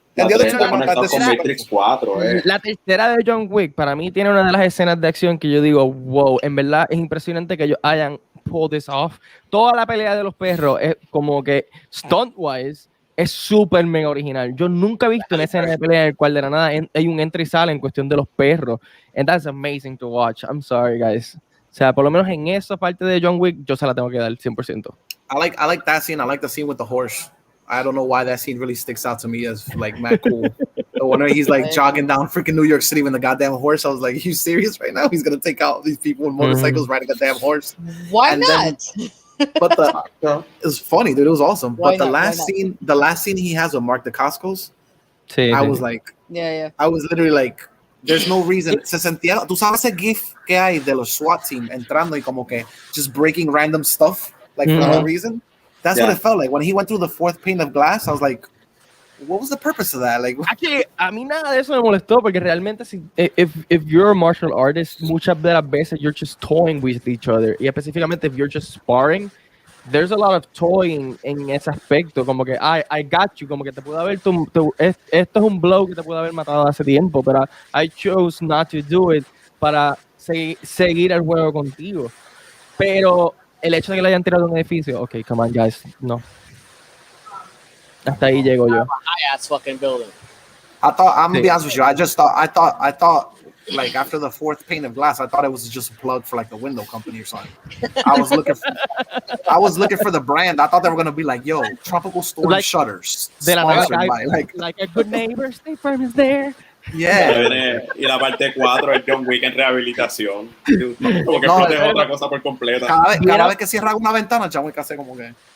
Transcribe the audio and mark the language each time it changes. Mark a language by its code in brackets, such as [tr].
[en] And the other two are not that disrespectful. [es] La tercera de John Wick para mí tiene una de las escenas de acción que yo digo, wow, en verdad es impresionante que ellos hayan [en] pulled this off. [es] Toda la pelea de los perros es como que [en] stunt wise [es] es súper mega original. Yo nunca he visto una escena de pelea en el cual de la nada hay un entra y sale en cuestión de los perros. [en] And that's amazing to watch. I'm sorry, guys. [es] O sea, por lo menos en esa parte de John Wick, yo se la tengo que dar 100%. [en] I like that scene. I like the scene with the horse. I don't know why that scene really sticks out to me as like mad cool. The one where he's like jogging down freaking New York City with the goddamn horse. I was like, are you serious right now? He's gonna take out these people with motorcycles riding a damn horse. Why not? But it was funny, dude. It was awesome. But the last scene he has with Mark Dacascos, I was like, I was literally like, there's no reason. [es] Se sentía, tú sabes ese gif que hay de los SWAT team entrando y como que [en] just breaking random stuff like for no reason. That's what it felt like when he went through the fourth pane of glass. I was like, what was the purpose of that? Like, actually, [es] a mí nada de eso me molestó porque realmente [en] if you're a martial artist, [es] muchas de las veces [en] you're just toying with each other. [es] Y específicamente [en] if you're just sparring, there's a lot of toying [es] en ese aspecto. Como que [en] I got you, [es] como que te pudo haber esto es un blow que te pudo haber matado hace tiempo, pero [en] I chose not to do it [es] para seguir el juego contigo. Pero el hecho de que le hayan tirado un edificio, [en] okay, come on guys, [es] no. Hasta ahí llego yo. [en] High-ass fucking building. I'm gonna be honest with you. I thought like after the fourth pane of glass, I thought it was just a plug for like the window company or something. I was looking for the brand. I thought they were gonna be like, yo, Tropical Storm like, Shutters. Sponsored by, like a good neighbor, State Farm is there. Yeah. [es] Y la parte 4 es John Wick en rehabilitación. Como que protege otra cosa por completa. Cada vez que cierra una ventana, John Wick hace como que.